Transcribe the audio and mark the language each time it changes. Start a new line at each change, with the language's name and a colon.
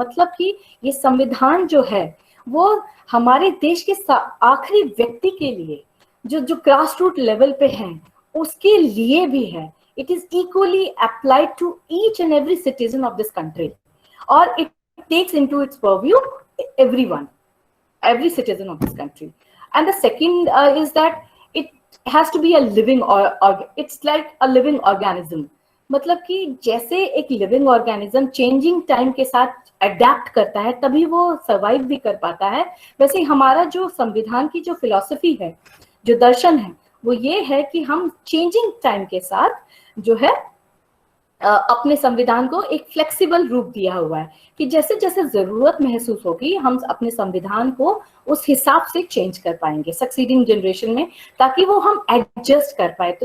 Hindi: मतलब कि ये संविधान जो है वो हमारे देश के आखिरी व्यक्ति के लिए, जो ग्रास रूट लेवल पे हैं, उसके लिए भी है.
English: It is equally applied to each and every citizen of this country, or it takes into its purview everyone, every citizen of this country. And the second is that it has to be a living it's like a living organism.
Hindi: मतलब कि जैसे एक living organism changing time के साथ adapt करता है तभी वो सर्वाइव भी कर पाता है, वैसे हमारा जो संविधान की जो फिलॉसफी है, जो दर्शन है, वो ये है कि हम चेंजिंग टाइम के साथ जो है अपने संविधान को एक फ्लेक्सिबल रूप दिया हुआ है कि जैसे जैसे जरूरत महसूस होगी हम अपने संविधान को उस हिसाब से चेंज कर पाएंगे सक्सीडिंग जनरेशन में, ताकि वो हम एडजस्ट कर पाए.